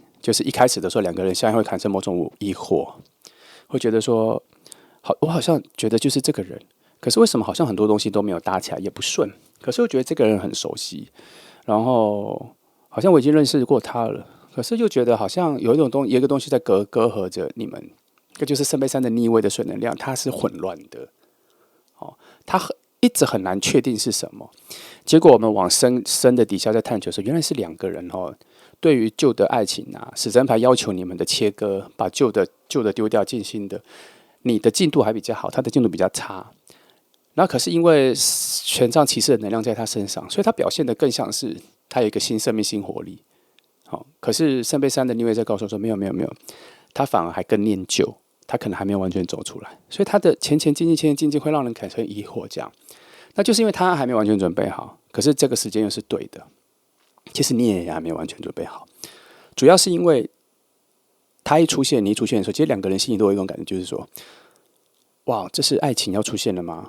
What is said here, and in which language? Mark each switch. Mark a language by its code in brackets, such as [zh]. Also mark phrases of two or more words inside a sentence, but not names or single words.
[zh] 就是一開始的時候，兩個人相應會產生某種疑惑，會覺得說，我好像覺得就是這個人，可是為什麼好像很多東西都沒有搭起來，也不順？可是又覺得這個人很熟悉，然後好像我已經認識過他了，可是又覺得好像有一個東西在隔閡着你們。這就是聖杯三的逆位的水能量，它是混亂的，它一直很難確定是什麼。結果我們往深的底下在探求的時候，原來是兩個人對於舊的愛情啊，死神牌要求你們的切割，把舊的丟掉，進新的。你的進度還比較好，他的進度比較差。然後可是因為權杖騎士的能量在他身上，所以他表現得更像是他有一個新生命、新活力。可是聖杯三的逆位在告訴我說，沒有，他反而還更念舊。他可能還沒有完全走出來，所以他的前進會讓人產生疑惑。這樣，那就是因為他還沒有完全準備好，可是這個時間又是對的。其實你也還沒有完全準備好，主要是因為他一出現，你一出現的時候，其實兩個人心裡都有一種感覺，就是說，哇，這是愛情要出現了嗎？